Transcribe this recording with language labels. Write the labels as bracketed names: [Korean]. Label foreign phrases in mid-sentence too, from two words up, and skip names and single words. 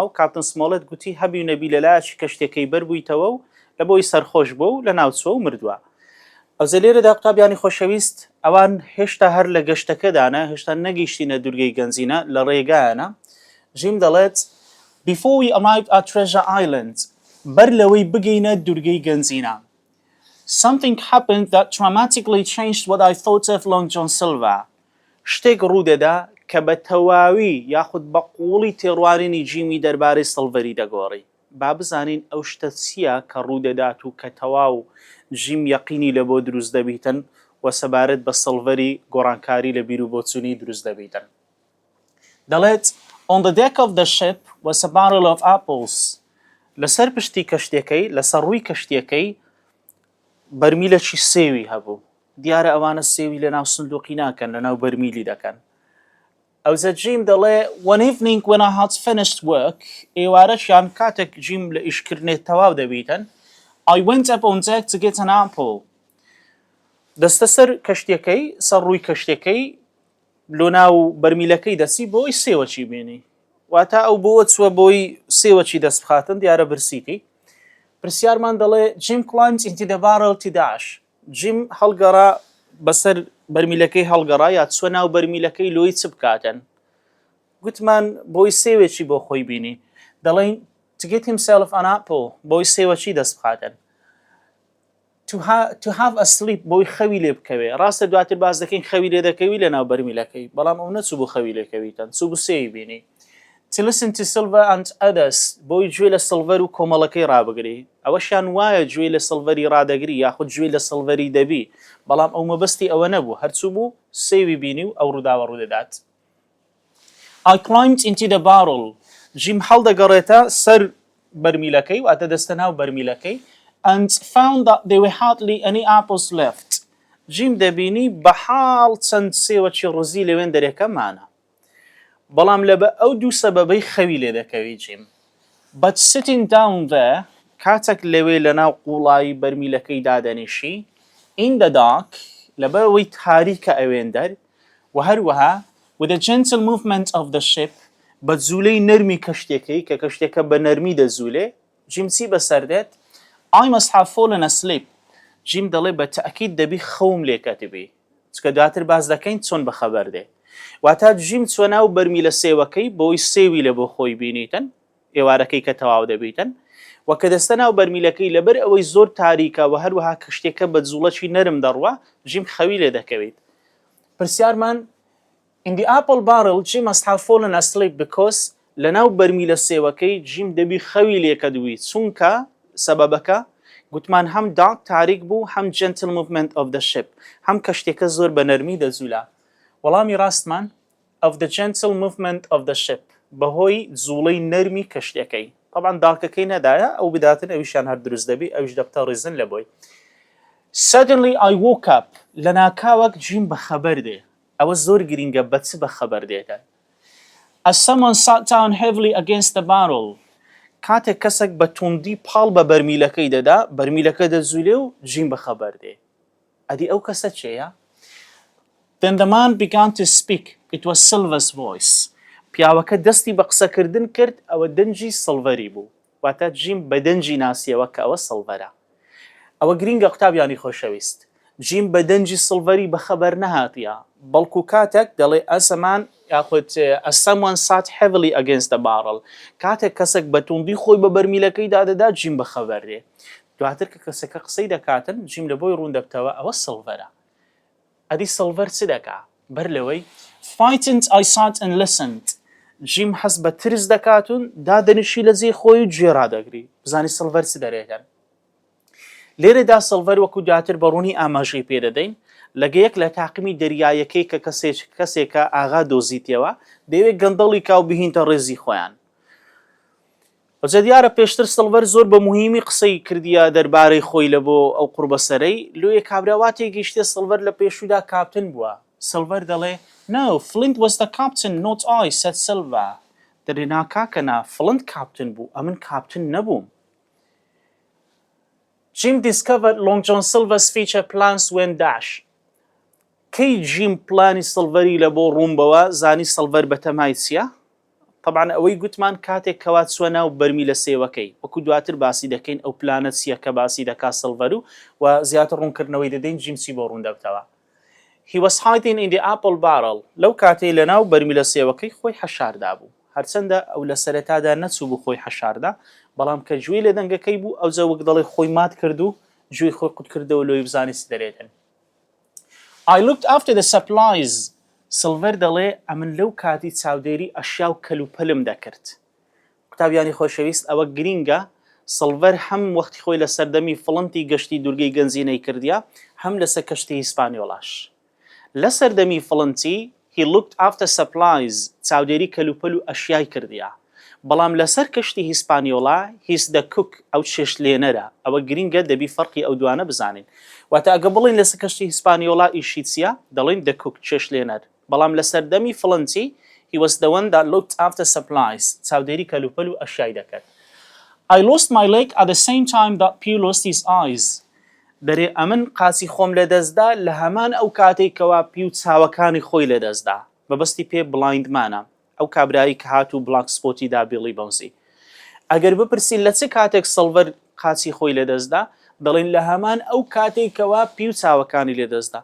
[Central Kurdish] و کاپتن سمۆڵەت گوتی هەبی و نەبی لەلایەکی کەشتێکەی بەربوویتەوە و لە بۆی سەرخۆش بوو و لە ناوچووە و مردووە ئەوزە لێرەدا قوتابیانی خۆشەویست ئەوان هێشتا هەر لە گەشتەکەدانە هێشتا نەگەیشتینە دوورگەی گەنجینە لە ڕێگایانە ژیم دەڵێت [English] Before we arrived at Treasure Island [Central Kurdish] بەر لەوەی بگەینە دوورگەی گەنجینە [English] Something happened that dramatically changed what I thought of Long John Silver. [Central Kurdish] شتێک ڕوودەدا کە بە تەواوی یاخود بە قوڵی تێڕوانینی جیمی دەربارەی سڵڤەری دەگۆڕی. با بزانین ئەو شتە چییە کە ڕوودەدات و کە تەواو جیم یەقینی لە بۆ دروست دەبیتن و سەبارەت بە سڵڤەری گۆڕانکاری لە بیر و بۆچوونی دروست دەبیتن. [English] دەڵێت On the deck of the ship was a barrel of apples. [Central Kurdish] لەسەر پشتی کەشتەکەی لەسەر ڕووی کەشتەکەی بەرمیلەکی سێوی هەبوو دیارە ئەوانە سێوی لە ناو سندوقی ناکەن لە ناو بەرمیلی دەکەن ئەوزە جیم دەڵێ [English] One evening when I had finished work [Central Kurdish] ئێوارەشیان کاتێک جیم لە ئیشکردنێ تەواو دەبیتن [English] I went up on deck to get an apple [Central Kurdish] دەستە سەر کەشتەکەی سەر ڕووی کەشتەکەی لۆ ناو بەرمیلەکەی دەچی بۆی سێوەچی بینی واتە ئەو بۆوە چووە بۆی سێوەچی دەست بخاتن دیارە برسیتی پرسیارمان دەڵێ جیم [English] climbed into the barrel to dash [Central Kurdish] جیم هەڵگەڕا بەسەر بەرمیلەکەی هەڵگەڕا یا چوە ناو بەرمیلەکەی لۆی چ بکاتن گوتمان بۆی سێوێکی بۆ خۆی بینی دەڵێن [English] to get himself an apple [Central Kurdish] بۆی سێوەچی دەست بخاتن [English] to have a sleep [Central Kurdish] بۆی خەوی لێ بکەوێ ڕاستە دواتر باز دەکەین خەوی لێ دەکەوی لە ناو بەرمیلەکەی بەڵام ئەو نەچوو بۆ خەوی لێکەویتن چوو بۆ سێوی بینی [English] To listen to Silver and others [Central Kurdish] بۆی گوێ لە سڵڤەر و کۆمەڵەکەی ڕابگری ئەوەشیان وایە گوێ لە سڵڤەری ڕادەگری یاخود گوێ لە سڵڤەری دەبی بەڵام ئەو مەبەستی ئەوە نەبوو هەرچوو بوو سێوی بینی و ئەو ڕووداوە ڕوودەدات [English] I climbed into the barrel [Central Kurdish] جیم هەڵدەگەڕێتە سەر بەرمیلەکەی واتە دەستە ناو بەرمیلەکەی [English] and found that there were hardly any apples left [Central Kurdish] جیم دەبینی بەحاڵ چەند سێوەکی ڕزی لەوێن دەرێکەمانە بەڵام لەبە ئەو دوو سەبەبەی خەوی لێ دەکەوی جیم [English] but sitting down there [Central Kurdish] کاتێک لەوێ لە ناو قوڵایی بەرمیلەکەی دادەنیشی [English] in the dark [Central Kurdish] لەبە ئەوەی تاریکە ئەوێن دەر و هەروەها [English] with a gentle movement of the ship [Central Kurdish] بە جوولەی نەرمی کەشتێکەی کە کەشتێکە بە نەرمی دەزوولێ جیم چی بەسەردێت [English] I must have fallen asleep [Central Kurdish] جیم دەڵێ بە تەئکید دەبی خەوم لێکەتبی چکە دواتر باز دەکەین چۆن بەخەبەر دێ واتە جیم چوە ناو بەرمیلە سێوەکەی بۆی سێوی لە بۆ خۆی بینیتن ئێوارەکەی کە تەواو دەبیتن و کە دەستە ناو بەرمیلەکەی لەبەر ئەوەی زۆر تاریکە و هەروەها کەشتێکە بە جوڵەکی نەرم دەڕوە جیم خەوی لێ دەکەویت پرسیارمان [English] In the apple barrel Jim must have fallen asleep because [Central Kurdish] لە ناو بەرمیلە سێوەکەی جیم دەبی خەوی لێکەدوی چونکە سەبەبەکە گوتمان هەم داک تاریک بوو هەم [English] gentle movement of the ship [Central Kurdish] هەم کەشتێکە زۆر بە نەرمی دەزوولە وەڵامی ڕاستمان [English] of the gentle movement of the ship [Central Kurdish] بەهۆی جوڵەی نەرمی کەشتەکەی طبعا داکەکەی نەدایە ئەو بداتن ئەویشان هەر دروست دەبی ئەویش دەبتە ڕێزن لە بۆی [English] Suddenly I woke up [Central Kurdish] لە ناکاوەک جیم بەخەبەر دێ ئەوە زۆر گرینگە بە چ بەخەبەر دێتە [English] As someone sat down heavily against the barrel [Central Kurdish] کاتێک کەسێک بە توندی پاڵ بە بەرمیلەکەی دەدا بەرمیلەکە دەزوولێ و جیم بەخەبەر دێ ئەدی ئەو کەسە چێیە [English] Then the man began to speak. It was Silver's voice. [Central Kurdish] پیاوەکە دەستی بە قسەکردن کرد ئەوە دەنجی سڵڤەری بوو واتە جیم بە دەنجی ناسیەوە کە ئەوە سڵڤەرە ئەوە گرینگە قوتابیانی خۆشەویست جیم بە دەنجی سڵڤەری بەخەبەر نەهاتیە بەڵکو کاتێک دەڵێ ئەسەمان یاخود [English] as someone sat heavily against the barrel [Central Kurdish] کاتێک کەسێک بە توندی خۆی بە بەرمیلەکەی دادەدا جیم بەخەبەر دێ دواتر کە کەسێکە قسەی دەکاتن جیم لە بۆی ڕوون دەبتەوە ئەوە سڵڤەرە ئەدی سڵڤەر چ دەکا بەر لەوەی [English] Frightened I sat and listened [Central Kurdish] جیم حەز بە ترس دەکاتون دادەنیشی لە جێی خۆی و گوێ ڕادەگری بزانی سڵڤەر چ دەرێکەن لێرەدا سڵڤەر وەکو دواتر بە ڕوونی ئاماژەی پێدەدەین لەگەیەک لە تاقمی دەریایەکەی کە کەسێکە ئاغا دۆزیتەوە دەیەوێت گەندەڵی کاو بهینتە ڕێزی خۆیان. ئەوجا دیارە پێشتر سڵڤەر زۆر بە موهیمی قسەی کردیە دەربارەی خۆی لە بۆ ئەو قوربەسەرەی لۆیە کابراواتێک گەیشتێ سڵڤەر لە پێشودا کاپتن بووە. [English] سڵڤەر دەڵێ No, Flint was the captain, not I, said Silver. [Central Kurdish] دەرێ ناکاکەنا فلنت کاپتن بوو ئەمن کاپتن نەبووم. [English] Jim discovered Long John Silver's future plans when dash. [Central Kurdish] کەی جیم پلانی سڵڤەری لە بۆ ڕوومبەوە زانی سڵڤەر بەتەمای چییە؟ طبعا ئەوەی گوتمان کاتێک کەوا چووە ناو بەرمی لە سێوەکەی وەکو دواتر باسی دەکەین ئەو پلانە چییە کە باسی دەکا سڵڤەر و زیاتر ڕوونکردنەوەی دەدەین جیمسی بۆ ڕووندەوتەوە. [English] He was hiding in the apple barrel. [Central Kurdish] لەو کاتەی لە ناو بەرمی لە سێوەکەی خۆی حەشاردا بوو. هەرچەندە ئەو لە سەرەتادا نەچوو بوو خۆی حەشاردا بەڵام کە گوێی لە دەنگەکەی بوو ئەوجا وەک دەڵێ خۆی مات کرد و گوێی خۆی قوت کردەوە لۆی بزانی چ دەرێتن. [English] I looked after the supplies. [Central Kurdish] سڵڤەر دەڵێ ئەمن لەو کاتی چاودێری ئەشیا و کەلوپەلم دەکرد. قوتابیانی خۆشەویست ئەوە گرینگە سڵڤەر هەم وەختی خۆی لە سەردەمی فڵنتی گەشتی دوورگەی گەنجینەی کردیا هەم لەسەر کەشتی هیسپانیۆلاش. لە سەردەمی فڵنتی [English] he looked after supplies [Central Kurdish] چاودێری کەلوپەل و ئەشیای کردیا بەڵام لەسەر کەشتی هیسپانیۆلا [English] he's the cook [Central Kurdish] ئەو چێشلێنەرە. ئەوە گرینگە دەبی فەرقی ئەو دوانە بزانین. واتە ئەگە بڵین لەسەر کەشتی هیسپانیۆلا ئیشی چییە دەڵین [English] the cook [Central Kurdish] چێشلێنەر بەڵام لە سەردەمی فڵنتی [English] he was the one that looked after supplies [Central Kurdish] چاودێری کەلوپەل و ئەشیای دەکرد. [English] I lost my leg at the same time that Pew lost his eyes. [Central Kurdish] دەرێ ئەمن قاچی خۆم لە دەستدا لە هەمان ئەو کاتێک کەوا پی و چاوەکانی خۆی لە دەستدا بەبەستی پێ بڵایندمانە ئەو کابرایی کە هات و بلاک سپۆتی دا بیڵی بەوزی. ئەگەر بپرسین لە چ کاتێک سڵڤەر قاچی خۆی لە دەستدا دەڵێن لە هەمان ئەو کاتێک کەوا پی و چاوەکانی لە دەستدا.